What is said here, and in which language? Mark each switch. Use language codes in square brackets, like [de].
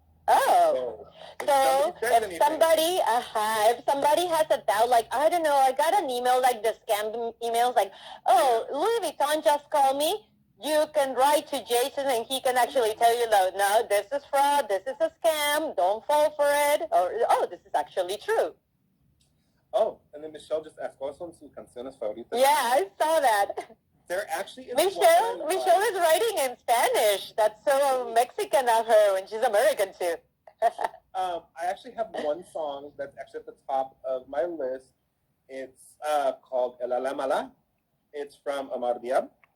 [en] Oh, so if somebody has a doubt, like, I don't know, I got an email, like the scam emails, like, oh, Louis Vuitton just called me. You can write to Jason and he can actually tell you, no, this is fraud, this is a scam, don't fall for it, or, oh, this is actually true. Oh, and then Michelle just asked, [es] ¿cuáles son sus canciones favoritas? [en] Yeah, I saw that. There actually is Michelle is writing in Spanish. That's so Mexican of her when she's American too. I actually have one song that's actually at the top of my list. It's called El Ala Mala. It's from Amar Diab.